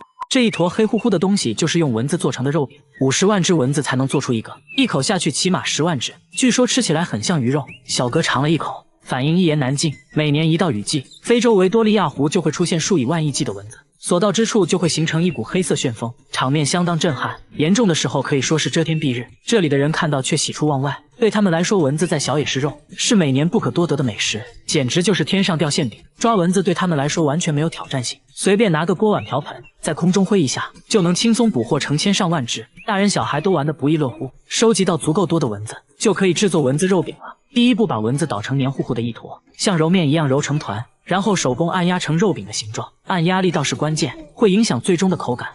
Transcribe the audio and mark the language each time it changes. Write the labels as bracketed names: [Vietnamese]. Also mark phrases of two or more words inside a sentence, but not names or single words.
[Chinese] 這一坨黑乎乎的東西就是用蚊子做成的肉餅，50萬隻蚊子才能做出一個，一口下去起碼10萬隻，據說吃起來很像魚肉。小哥嘗了一口，反應一言難盡。每年一到雨季，非洲維多利亞湖就會出現數以萬億計的蚊子，所到之處就會形成一股黑色旋風，場面相當震撼，嚴重的時候可以說是遮天蔽日。這裡的人看到卻喜出望外，對他們來說，蚊子再小也是肉，是每年不可多得的美食，簡直就是天上掉馅饼。抓蚊子对他们來說完全沒有挑戰性，隨便拿個鍋碗瓢盆在空中揮一下，就能輕鬆捕獲成千上萬隻，大人小孩都玩得不亦樂乎。收集到足夠多的蚊子，就可以制作蚊子肉餅了。第一步，把蚊子搗成黏糊糊的一坨，像揉面一樣揉成团，然後手工按壓成肉餅的形狀，按壓力道是關鍵，會影響最終的口感。